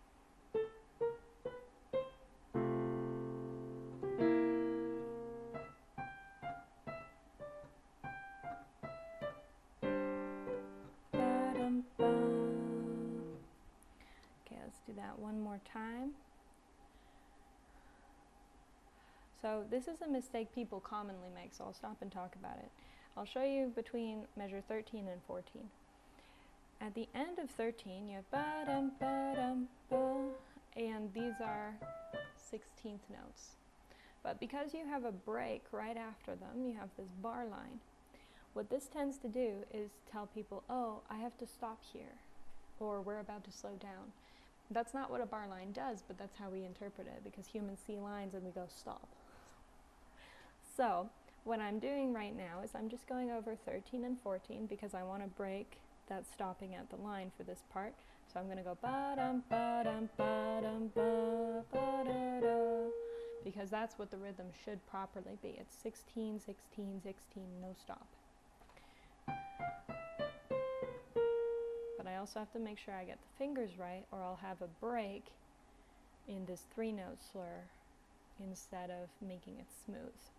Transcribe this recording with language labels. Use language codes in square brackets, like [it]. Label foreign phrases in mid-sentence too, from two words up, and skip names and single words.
[en] Okay, let's do that one more time. So this is a mistake people commonly make, so I'll stop and talk about it. I'll show you between measure 13 and 14. At the end of 13, you have ba-dum, ba-dum, ba, and these are 16th notes. But because you have a break right after them, you have this bar line. What this tends to do is tell people, oh, I have to stop here, or we're about to slow down. That's not what a bar line does, but that's how we interpret it, because humans see lines and we go, stop. So what I'm doing right now is I'm just going over 13 and 14 because I want to break that stopping at the line for this part. So I'm going to go ba-dum, ba-dum, ba-dum, ba, ba-da-da, because that's what the rhythm should properly be. It's 16, 16, 16, no stop. But I also have to make sure I get the fingers right, or I'll have a break in this 3-note slur instead of making it smooth.